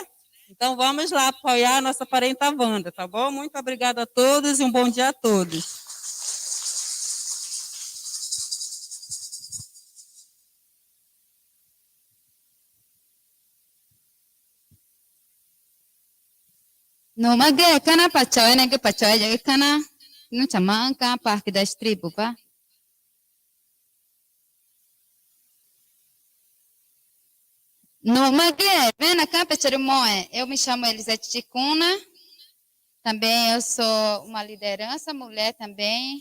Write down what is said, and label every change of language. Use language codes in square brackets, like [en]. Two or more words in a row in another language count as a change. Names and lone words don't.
[pt] Então, vamos lá apoiar a nossa parenta Wanda, tá bom? Muito obrigada a todos e um bom dia a todos. [tca] No mage kana pachawe nege pachawe jage kana no chamanca Parque das Tribos, pá. No mage [pt] vem cá [tca] pecharumoe. [pt] Eu me chamo Elisete Ticuna. Também eu sou uma liderança mulher também.